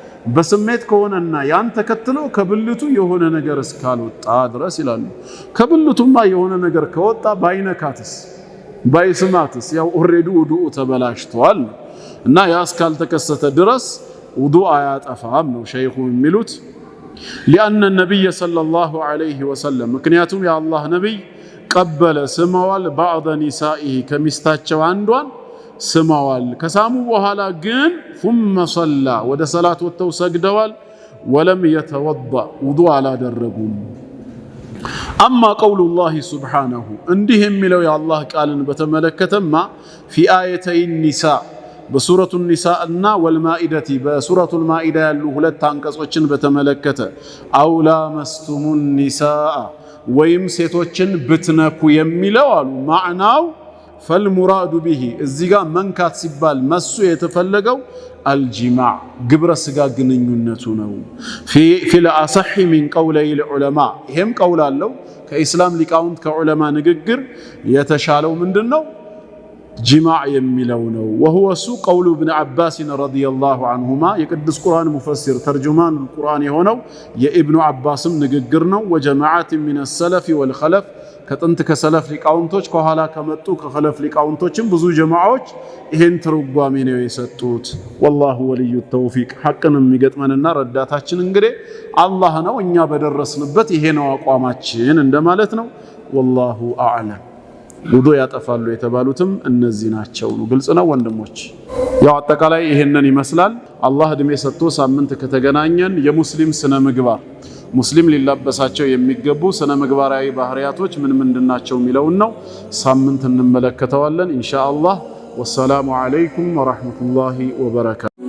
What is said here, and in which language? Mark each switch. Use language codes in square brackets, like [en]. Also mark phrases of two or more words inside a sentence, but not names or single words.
[am] በስሜት ከሆነና ያን ተከትሎ ከብልቱ የሆነ ነገር እስካልወጣ ድረስ ይላሉ። ከብልቱማ የሆነ ነገር ከወጣ ባይነካትስ ባይስማትስ ያው ኦሬዲ ውዱኡ ተበላሽቷል እና ያ እስካልተከሰተ ድረስ ውዱእ አያጠፋም ነው ሸይኹ የሚሉት። [ar] لأن النبي صلى الله عليه وسلم [am] ምክንያቱም የአላህ ነብይ ቀበለ ስመዋል [ar] بعض نسائه [am] ከሚስታቸው አንዷን ስመዋል ከሳሙ በኋላ ግን [ar] ثم صلى [am] ወደ ሰላት ወጥተው ሰግደዋል [ar] ولم يتوضأ [am] ውዱእ አላደረጉም። [ar] أما قول الله سبحانه [am] እንዲህ የሚለው የአላህ ቃልን በተመለከተማ [ar] في آيتي النساء [am] በሱረቱ النساء እና والمائدة በሱረቱ المائدة ያሉ ሁለት አንቀጾችን በተመለከተ [ar] أو لامستم [am] النساء ወይም ሴቶችን ብትነኩ የሚለው አሉ ማዕናው [ar] فالمراد به [am] እዚህ ጋር መንካት ሲባል መሱ የተፈለገው الجماع ግብረ ስጋ ግንኙነቱ ነው። [ar] في الأصح من قولي العلماء [am] ይሄም ቀውል አለው ከኢስላም ሊቃውንት ከዑለማ ንግግር የተሻለው ምንድነው ጅማዕ የሚለው ነው። [ar] وهو سو قول ابن عباس رضي الله عنهما [am] የቅዱስ ቁርአን ሙፈሲር [ar] ترجمان القرآن [am] የሆነው የኢብኑ አባስም ንግግር ነው። [ar] وجماعات من السلف والخلف [am] ከጥንት ከሰለፍ ሊቃውንቶች ከኋላ ከመጡ ከኸለፍ ሊቃውንቶችም ብዙ ጀማዓዎች ይሄን ትርጓሜ ነው የሰጡት። [ar] والله ولي التوفيق [am] ሐቅን የሚገጥመንና ረዳታችን እንግዲህ አላህ ነው። እኛ በደረስንበት ይሄ ነው አቋማችን እንደማለት ነው። [ar] والله اعلم [am] ውዱእ ያጠፋሉ የተባሉትም እነዚህ ናቸው ነው። ግልጽ ነው ወንድሞች። ያው አጠቃላይ ይሄንን ይመስላል። አላህ እድሜ ሰጥቶ ሳምንት ከተገናኘን የሙስሊም ስነ ምግባር ሙስሊም ሊላበሳቸው የሚገቡ ስነ ምግባራዊ ባህሪያቶች ምን ምንድናቸው የሚለውን ነው ሳምንት እንመለከተዋለን ኢንሻአላህ። [ar] والسلام عليكم ورحمة الله وبركاته።